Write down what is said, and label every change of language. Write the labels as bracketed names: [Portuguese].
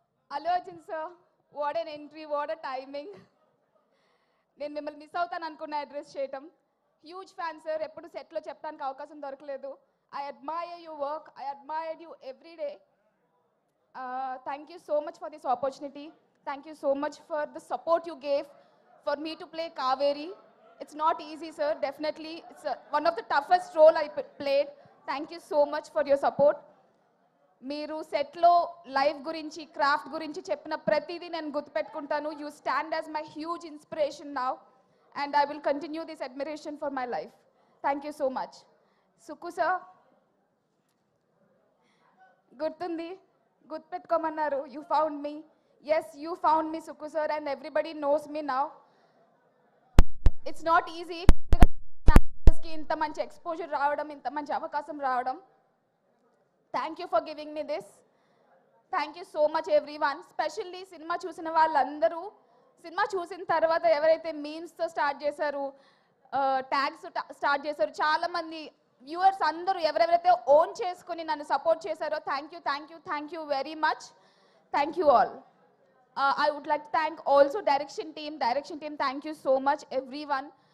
[Telugu] Allu Arjun sir, [English] What an entry, what a timing. [Telugu] నేను మిమ్మల్ని miss అవుతాను అనుకున్న అడ్రస్ చేయటం. [English] huge fan sir, [Telugu] ఎప్పుడు సెట్లో చెప్పడానికి అవకాశం దొరకలేదు. [English] I admire your work, I admire you every day. Thank you so much for this opportunity. Thank you so much for the support you gave for me to play Kaveri. It's not easy, sir. Definitely, it's one of the toughest role I played. Thank you so much for your support. [Telugu] మీరు సెట్లో life గురించి, craft గురించి చెప్పిన ప్రతిదీ నేను గుర్తుపెట్టుకుంటాను. [English] You stand as my huge inspiration now, and I will continue this admiration for my life. Thank you so much. [Telugu] Sukku sir, గుర్తుంది, గుర్తుపెట్టుకోమన్నారు. [English] You found me. Yes, you found me Sukku sir, and everybody knows me now. It's not easy [Telugu] ఇంత మంచి exposure రావడం, ఇంత మంచి అవకాశం రావడం. [English] Thank you for giving me this. Thank you so much everyone. [Telugu] Specially cinema చూసిన వాళ్ళందరూ, సినిమా చూసిన తర్వాత ఎవరైతే మీమ్స్తో స్టార్ట్ చేశారు, ట్యాగ్స్ స్టార్ట్ చేశారు, చాలామంది వ్యూవర్స్ అందరూ ఎవరెవరైతే ఓన్ చేసుకుని నన్ను సపోర్ట్ చేశారో, [English] Thank you very much. Thank you all. I would like to thank also direction team, thank you so much everyone.